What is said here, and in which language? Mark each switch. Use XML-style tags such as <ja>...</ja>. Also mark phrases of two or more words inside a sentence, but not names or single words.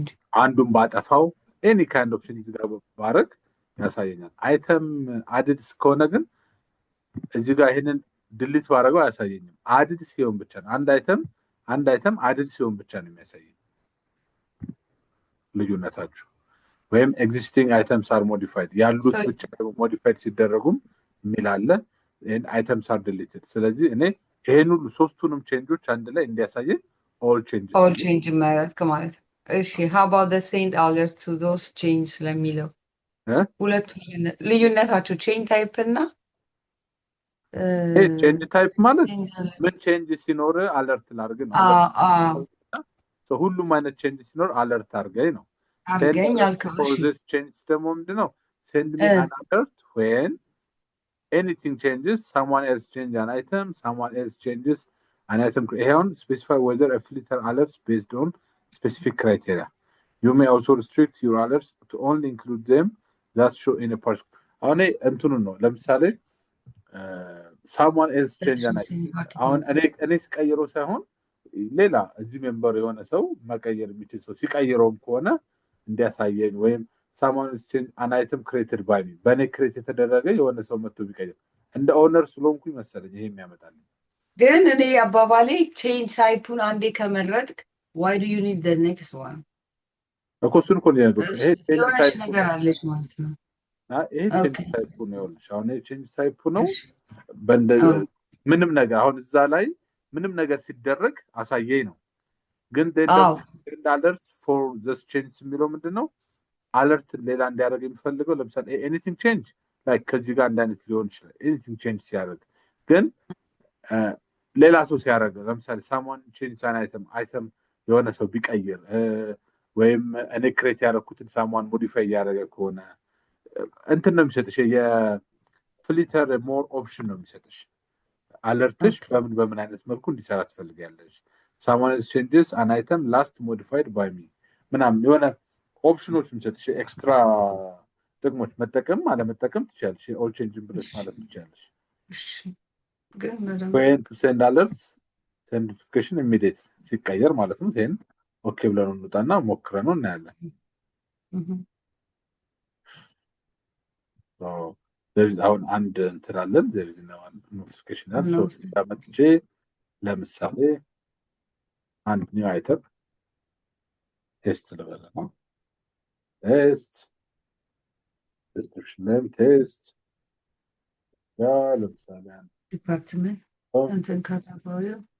<am>አንዱን ባጠፋው</am> <en>any kind of change</en> <am>ጋር ባረግ ያሳየኛል።</am> <en>item added</en> <am>ከሆነ ግን እዚህ ጋር ይሄንን ድሊት ባረገው አያሳየኝም። አድድ ሲሆን ብቻ ነው አንድ</am> <en>item added</en> <am>ሲሆን ብቻ ነው የሚያሳየኝ ልዩነታችሁ። ወይም</am> <en>existing items are modified</en> <am>ያሉት ብቻ ሞዲፋይድ ሲደረጉም የሚል አለ።</am> <en>items are deleted።</en> <am>ስለዚህ እኔ ይሄን ሁሉ ሶስቱንም ቼንጆች አንድ ላይ እንዲያሳየኝ ኦል ቼንጅ ማለት ነው። እሺ</am> <en>how about the send alert to those change</en> <am>ስለሚለው ሁለቱ ልዩነታቸው</am> <en>change type</en> <am>እና</am> <en>change type</en> <am>ማለት ምን ቼንጅ ሲኖር አለርት ላድርግ ነው። ሁሉም አይነት ቼንጅ ሲኖር አለርት አድርገኝ ነው። አድርገኝ አልከው።</am> <en>this change</en> <am>ደግሞ ምንድነው?</am> <en>send me an alert when anything changes, someone else change an item, someone else changes an item. Here specify whether a filter alerts based on specific criteria. You may also restrict your alerts to only include them that show in a particular.</en> <am>አሁን እንትኑ ነው ለምሳሌ</am> <en>someone else change an item።</en> <am>አሁን እኔ ስቀይረው ሳይሆን ሌላ እዚህ ሜምበር የሆነ ሰው መቀየር የሚችል ሰው ሲቀይረውም ከሆነ እንዲያሳየኝ፣ ወይም</am> <en>someone else change an item created by me</en> <am>በእኔ ክሬት የተደረገ የሆነ ሰው መጥቶ ቢቀይር እንደ ኦነር ስለሆንኩኝ መሰለኝ ይሄ የሚያመጣልኝ። ግን እኔ አባባሌ ቼንጅ ታይፑን አንዴ ከመረጥክ</am> <en>why do you need the next one?</en> <am>እኮ እሱን እኮ ነው ያልኩት። ይሄ ቼንጅ ነገር አለች ማለት ነው። ይሄ ቼንጅ ታይፑ ነው ያልኩሽ። አሁን ይሄ ቼንጅ ታይፑ ነው። ምንም ነገር አሁን እዛ ላይ ምንም ነገር ሲደረግ አሳየኝ ነው። ግን</am> <en>alert for this change</en> <am>የሚለው ምንድነው? አለርት ሌላ እንዲያደርግ የሚፈልገው ለምሳሌ</am> <en>anything change like</en> <am>ከዚህ ጋር አንድ አይነት ሊሆን ይችላል።</am> <en>anything change</en> <am>ሲያደርግ ግን ሌላ ሰው ሲያደርግ ለምሳሌ</am> <en>someone change an item</en> <am>የሆነ ሰው ቢቀይር ወይም እኔ ክሬት ያደረኩትን someone ሞዲፋይ ያደረገ ከሆነ እንትን ነው የሚሰጥሽ። የፍሊተር</am> <en>more option</en> <am>ነው የሚሰጥሽ። አለርትሽ በምን አይነት መልኩ እንዲሰራ ትፈልጊያለሽ?</am> <en>someone changes an item last modified by me</en> <am>ምናምን የሆነ ኦፕሽኖች የሚሰጥሽ ኤክስትራ ጥቅሞች መጠቀም አለመጠቀም ትችላለሽ። ኦል ቼንጅን ብለሽ ማለት ትችላለሽ።</am> <en>when to send alerts send notification immediate</en> <am>ሲቀየር ማለት ነው። ይሄን ኦኬ ብለን እንውጣና ሞክረነው እናያለን። አሁን አንድ እንትራለን</am> <en>there is no notification</en> <am>አለ። ሶ ታመጥቼ ለምሳሌ አንድ</am> <en>new item</en> <am>ቴስት ልበል ነው።</am> <en>test description name test</en> <am>ለምሳሌ ዲፓርትመንት እንትን ካታጎሪ</am>